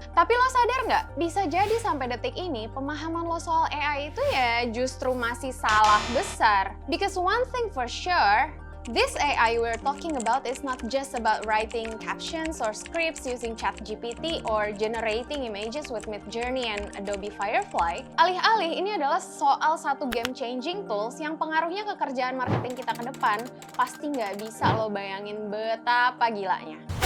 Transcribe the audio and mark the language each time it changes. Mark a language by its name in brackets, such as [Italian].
[Indonesian] Tapi lo sadar nggak, bisa jadi sampai detik ini pemahaman lo soal AI itu ya justru masih salah besar. [English] Because one thing for sure, this AI we're talking about is not just about writing captions or scripts using ChatGPT or generating images with Midjourney and Adobe Firefly. [Indonesian] Alih-alih ini adalah soal satu game-changing tools yang pengaruhnya ke kerjaan marketing kita ke depan pasti nggak bisa lo bayangin betapa gilanya.